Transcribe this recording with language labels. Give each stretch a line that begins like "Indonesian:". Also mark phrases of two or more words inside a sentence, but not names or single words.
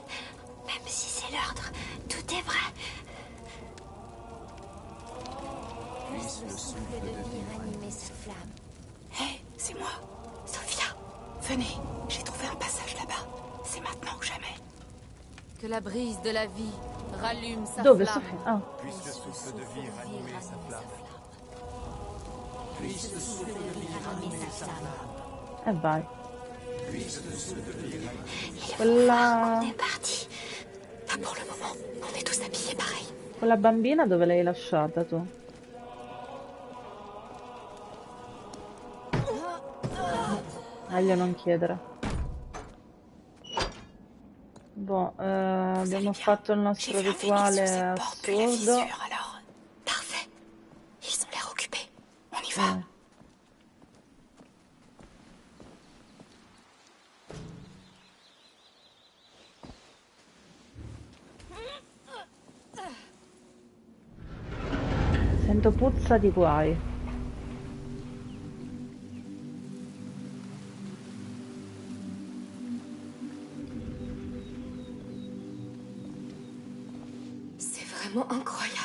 French: Même si c'est l'ordre, tout est vrai. Puisse le souffle de vie ranimer cette flamme. Hé, c'est moi. Sophia, Venez, j'ai trouvé un passage là-bas. C'est maintenant ou jamais. Que la brise de la vie rallume sa
Italian: Dove
French: flamme. Sofia? Ah, Puisse le souffle de vie ranimer sa flamme.
Italian: e vai. il Quella...
French: on est parti. Pas pour le moment. On est tous habillés pareil.
Italian: Quella bambina dove l'hai lasciata tu? Meglio non chiedere. Boh, abbiamo fatto il
French: J'ai
Italian: nostro
French: vu un phénix sur
Italian: rituale
French: cette porte puis la
Italian: assurdo.
French: fissure, alors. Parfait. Ils ont l'air occupés. On y va.
Italian: Sento puzza di guai.
French: C'est vraiment incroyable.